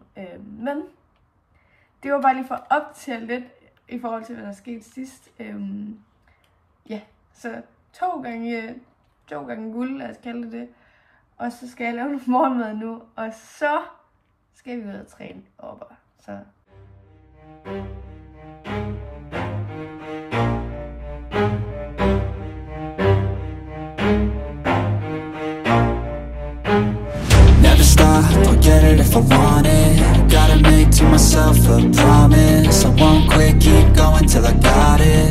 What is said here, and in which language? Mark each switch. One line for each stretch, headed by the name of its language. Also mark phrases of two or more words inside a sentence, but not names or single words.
Danish: Men det var bare lige for at optælle lidt i forhold til, hvad der skete sidst. Ja, så to gange guld, lad os kalde det. Og så skal jeg lave noget morgenmad nu, og så skal vi ud og træne op. Så
English: never stop, I'll get it if I want it. Gotta make to myself a promise. I won't quit, keep going till I got it.